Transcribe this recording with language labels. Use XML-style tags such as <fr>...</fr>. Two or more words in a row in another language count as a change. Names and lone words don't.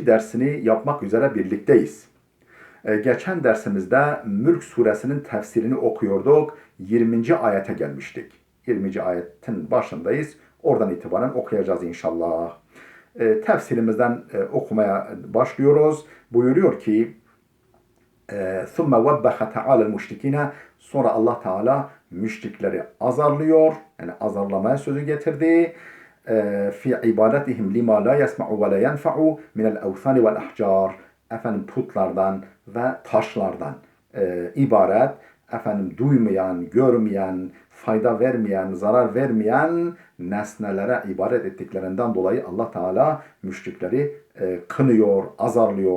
<tr>dersini yapmak üzere birlikteyiz. Geçen dersimizde Mülk suresinin tefsirini okuyorduk. 20. ayete gelmiştik. 20. ayetin başındayız. Oradan itibaren okuyacağız inşallah. Tefsirimizden okumaya başlıyoruz. Buyuruyor ki</tr> <ar>ثُمَّ وَبَّخَ تَعَالَ الْمُشْرِكِينَ</ar> <tr>Sonra Allah Teala müşrikleri azarlıyor. Yani azarlamaya sözü getirdi.</tr> <ar>في عبادتهم لما لا يسمع ولا ينفع من الأوثان والأحجار.</ar> <tr>Efendim putlardan ve taşlardan ibaret. Efendim duymayan, görmeyen, fayda vermeyen, zarar vermeyen nesnelere ibadet ettiklerinden dolayı Allah Teala müşrikleri kınıyor, azarlıyor.</tr>